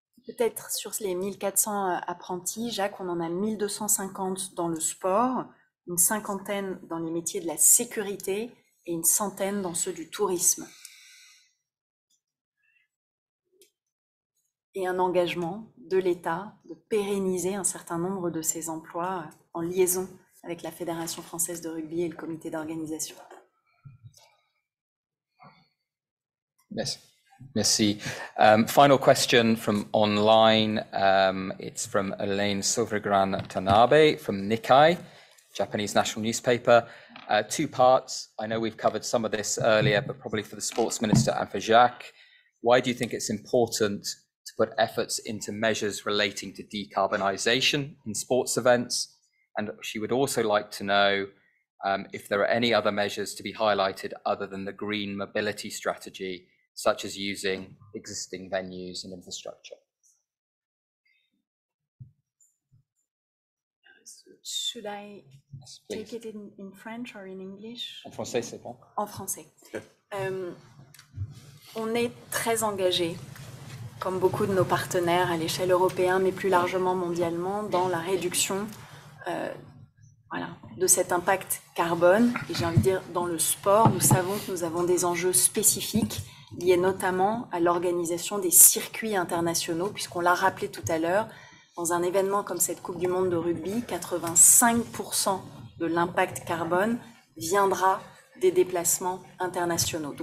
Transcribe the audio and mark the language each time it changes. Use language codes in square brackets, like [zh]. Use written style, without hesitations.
[fr] Peut-être sur les 1400 apprentis, Jacques, on en a 1250 dans le sport, une cinquantaine dans les métiers de la sécurité et une centaine dans ceux du tourisme. Et un engagement de l'État de pérenniser un certain nombre de ces emplois en liaison avec la Fédération française de rugby et le comité d'organisation. [en] Yes. Merci. Final question from online. It's from Elaine Silvergran Tanabe from Nikkei, Japanese national newspaper. 2 parts. I know we've covered some of this earlier, but probably for the sports minister and for Jacques. Why do you think it's important to put efforts into measures relating to decarbonisation in sports events? And she would also like to know if there are any other measures to be highlighted other than the green mobility strategy, such as using existing venues and infrastructure. Should I take it in French or in English? [fr] En français, c'est bon. En français. On est très engagé, comme beaucoup de nos partenaires à l'échelle européenne, mais plus largement mondialement, dans la réduction de cet impact carbone. Et j'ai envie de dire, dans le sport, nous savons que nous avons des enjeux spécifiques liés notamment à l'organisation des circuits internationaux, puisqu'on l'a rappelé tout à l'heure, dans un événement comme cette Coupe du Monde de rugby, 85% de l'impact carbone viendra des déplacements internationaux.